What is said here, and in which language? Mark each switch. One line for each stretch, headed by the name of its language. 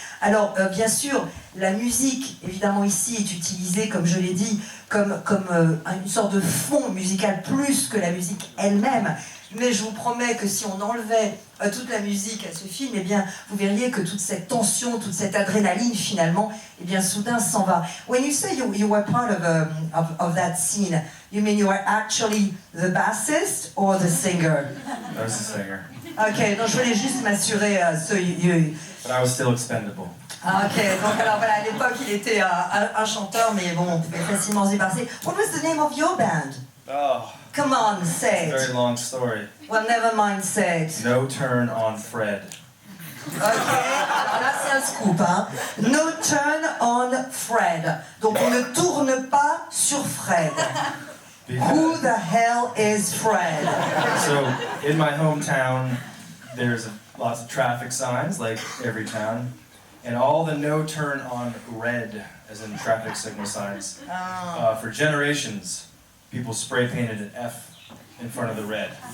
French: Alors, bien sûr, la musique, évidemment, ici, est utilisée, comme je l'ai dit, comme une sorte de fond musical plus que la musique elle-même. Mais je vous promets que si on enlevait toute la musique à ce film, eh bien, vous verriez que toute cette tension, toute cette adrénaline, finalement, eh bien, soudain s'en va.
English: When you say you were part of that scene, you mean you were actually the bassist or the singer? I was a singer.
French: Ok, donc je voulais juste m'assurer,
English: But I was still expendable.
French: Ah, ok, donc alors voilà, à l'époque il était un chanteur, mais bon, on pouvait facilement se passer.
English: What was the name of your band? Oh, Come on, say it's a very it. long story. Well, never mind, say it. No Turn on Fred.
French: Ok, alors là c'est un scoop, hein. No turn on Fred. Donc on ne tourne pas sur Fred.
English: Who the hell is Fred? So, in my hometown, there's lots of traffic signs, like every town, and all the no turn on red, as in traffic signal signs. For generations, people spray painted an F in front of the red.